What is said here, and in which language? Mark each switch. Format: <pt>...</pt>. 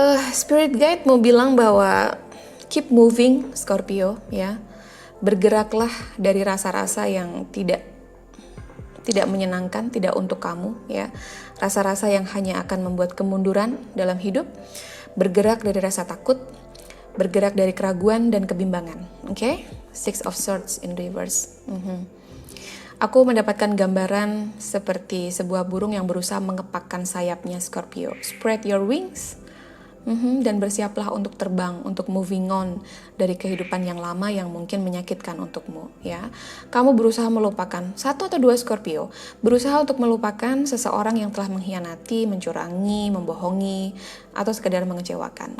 <id>Spirit guide mau bilang bahwa</id> <en>keep moving,</en> <id>Scorpio, ya. Bergeraklah dari rasa-rasa yang tidak menyenangkan, tidak untuk kamu, ya. Rasa-rasa yang hanya akan membuat kemunduran dalam hidup. Bergerak dari rasa takut, bergerak dari keraguan dan kebimbangan. Oke?</id> <en>Six of Swords in reverse.</en> <id>Aku mendapatkan gambaran seperti sebuah burung yang berusaha mengepakkan sayapnya, Scorpio.</id> <en>Spread your wings.</en> <id>Dan bersiaplah untuk terbang, untuk</id> <en>moving on</en> <id>dari kehidupan yang lama yang mungkin menyakitkan untukmu, ya. Kamu berusaha melupakan, satu atau dua Scorpio, berusaha untuk melupakan seseorang yang telah mengkhianati, mencurangi, membohongi, atau sekedar mengecewakan.</id>